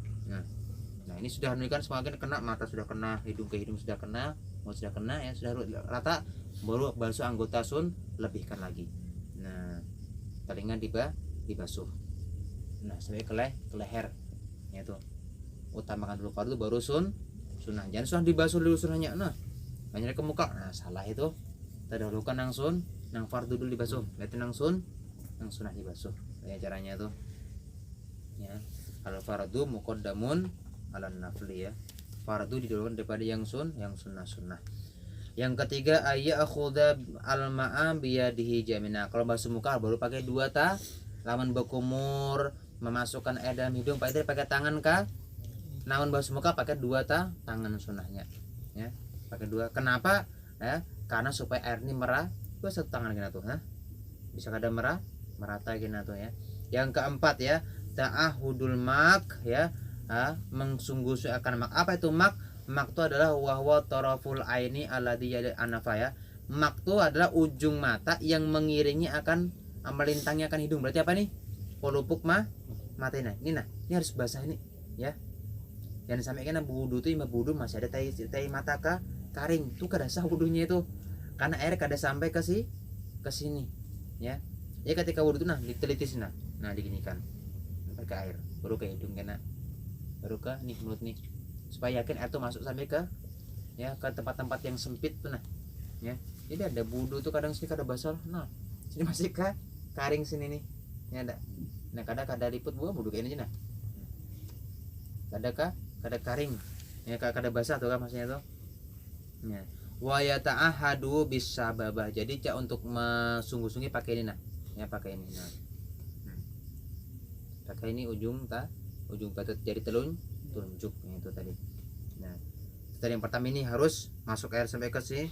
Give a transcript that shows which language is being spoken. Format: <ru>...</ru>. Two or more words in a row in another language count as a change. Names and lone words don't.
<id>Nah, ini sudah menunjukkan semakin kena, mata sudah kena, hidung ke hidung sudah kena, mulut sudah kena ya, sudah rata, baru basuh anggota lebihkan lagi. Nah, telinga dibasuh. Nah, sampai ke leher. Ya itu. Utamakan dulu fardu baru sunnah. Jangan sunnah dibasuh dulu sunnahnya. Nah, banyak ke muka. Nah, salah itu.</id> <bjn>Terdahulukan nang fardu dulu dibasuh. Lihat nang sunnah dibasuh.</bjn> <id>Kayak caranya tuh. Ya.</id> <ar>الفرض مقدم على النفل ya.</ar> <id>Fardu didahulukan daripada yang sunnah. Yang ketiga,</id> <ar>أخذ الماء بيده اليمنى.</ar> <bjn>Kalau basuh muka baru pakai dua lamun berkumur, memasukkan air dalam hidung pakai tangan kah?</bjn> <id>Namun basuh muka pakai dua tangan sunnahnya. Ya, pakai dua. Kenapa?</id> <bjn>Ya, karena supaya air ini satu tangan kena tuh, bisa kada merata kena tuh ya.</bjn> <id>Yang keempat ya,</id> <ar>تعاهد الماق</ar> <id>ya, mengsungguh akan mak. Apa itu mak? Mak itu adalah</id> <ar>وهو طرف العين الذي يلي الأنف</ar> <id>ya. Mak itu adalah ujung mata yang mengiringi akan melintangnya akan hidung. Berarti apa nih? Polupuk mata ini. Ini harus basah ini ya.</id> <bjn>Jangan sampai kena wudu tuh, wudu masih ada tai mata karing. Tuh kada sah wudunya itu. Karena air kada sampai ke sini ya.</bjn> <id>Ya ketika wudu tuh diteliti sini. Nah, diginikan. Pakai air baru ke hidung kena. Baru ke nih mulut nih. Supaya yakin air itu masuk sampai ke tempat-tempat yang sempit tuh ya.</id> <bjn>Jadi ada wudu tuh kadang sini kada basah. Nah, sini masih karing sini nih. Ya ada. Nah, kada liput wudu kayak ini nah. Kada karing. Ya kada basah tuh kan maksudnya tuh.</bjn> <id>Ya.</id> <ar>ويتعاهد بالسبابة.</ar> <bjn>Jadi cak untuk sungguh-sungguh pakai ini nah. Ya pakai ini nah. Pakai ini ujung patut jadi telunjuk itu tadi.</bjn> <id>Nah, tadi yang pertama ini harus masuk air sampai ke sini.</id>